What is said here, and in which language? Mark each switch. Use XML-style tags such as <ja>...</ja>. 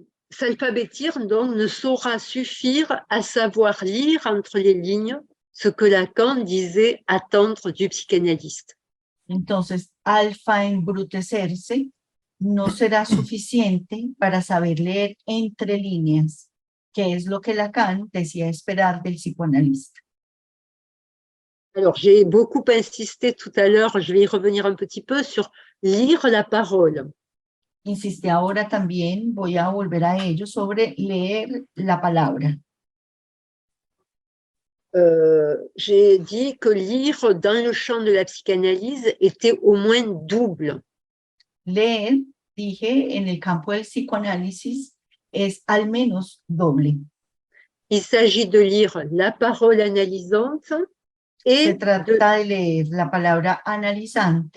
<fr>S'alphabétir, donc, ne saura suffire à savoir lire entre les lignes ce que Lacan disait attendre du psychanalyste.</fr> <es>Entonces, alfaembrutecerse no será suficiente para saber leer entre líneas, que es lo que Lacan decía esperar del psicoanalista.</es> <fr>Alors, j'ai beaucoup insisté tout à l'heure, je vais y revenir un petit peu, sur lire la parole.</fr> <es>Insistí ahora también, voy a volver a ello, sobre leer la palabra.</es> <fr>J'ai dit que lire dans le champ de la psychanalyse était au moins double.</fr> <es>Leer, dije, en el campo del psicoanálisis es al menos doble.</es> <fr>Il s'agit de lire la parole analysante et</fr> <es>se trata de leer la palabra analizante</es>